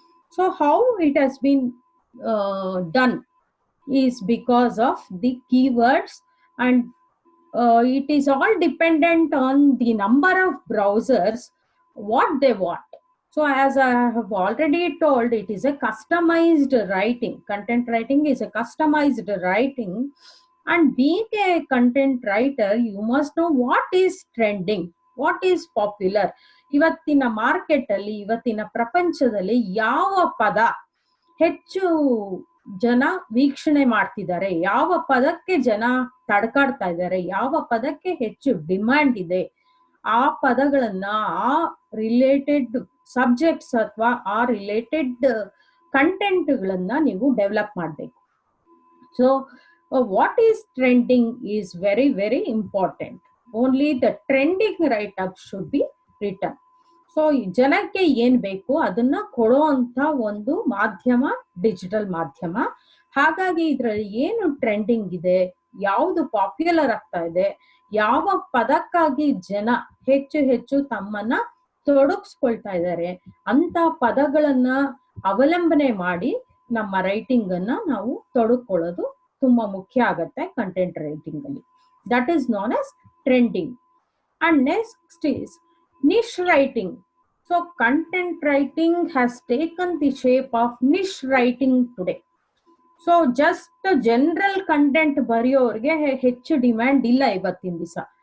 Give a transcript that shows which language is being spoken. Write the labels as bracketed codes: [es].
[en] So how it has been done is because of the keywords, and it is all dependent on the number of browsers, what they want. So as I have already told, it is a customized writing. Content writing is a customized writing. And being a content writer, you must know what is trending, what is popular. [kn] ಇವತ್ತಿನ market ಅಲ್ಲಿ, ಇವತ್ತಿನ ಪ್ರಪಂಚದಲ್ಲಿ ಯಾವ ಪದ ಹೆಚ್ಚು ಜನ ವೀಕ್ಷಣೆ ಮಾಡ್ತಿದ್ದಾರೆ, ಯಾವ ಪದಕ್ಕೆ ಜನ ತಡ್ಕಾಡ್ತಾ ಇದ್ದಾರೆ, ಯಾವ ಪದಕ್ಕೆ ಹೆಚ್ಚು ಡಿಮ್ಯಾಂಡ್ ಇದೆ, ಆ ಪದಗಳನ್ನ ಆ ರಿಲೇಟೆಡ್ ಸಬ್ಜೆಕ್ಟ್ಸ್ ಅಥವಾ ಆ ರಿಲೇಟೆಡ್ ಕಂಟೆಂಟ್ಗಳನ್ನ ನೀವು ಡೆವಲಪ್ ಮಾಡಬೇಕು. [en] So what is trending is very, very important. Only the trending write-up should be written. [kn] So ಜನಕ್ಕೆ ಏನ್ ಬೇಕು ಅದನ್ನ ಕೊಡೋ ಅಂತ ಒಂದು ಮಾಧ್ಯಮ ಡಿಜಿಟಲ್ ಮಾಧ್ಯಮ. ಹಾಗಾಗಿ ಇದ್ರಲ್ಲಿ ಏನು ಟ್ರೆಂಡಿಂಗ್ ಇದೆ, ಯಾವುದು ಪಾಪ್ಯುಲರ್ ಆಗ್ತಾ ಇದೆ, ಯಾವ ಪದಕ್ಕಾಗಿ ಜನ ಹೆಚ್ಚು ಹೆಚ್ಚು ತಮ್ಮನ್ನ ತೊಡಗಿಸ್ಕೊಳ್ತಾ ಇದ್ದಾರೆ ಅಂತ ಪದಗಳನ್ನ ಅವಲಂಬನೆ ಮಾಡಿ ನಮ್ಮ ರೈಟಿಂಗ್ ಅನ್ನ ನಾವು ತೊಡಕೊಳ್ಳೋದು ತುಂಬಾ ಮುಖ್ಯ ಆಗತ್ತೆ ಕಂಟೆಂಟ್ ರೈಟಿಂಗ್ ಅಲ್ಲಿ. [en] That is known as trending. And next is niche writing. So content writing has taken the shape of niche writing today. [kn] So [en] just general content [kn] ಬರೆಯೋರ್ಗೆ ಹೆಚ್ಚು ಡಿಮ್ಯಾಂಡ್ ಇಲ್ಲ ಇವತ್ತಿನ ದಿವಸ.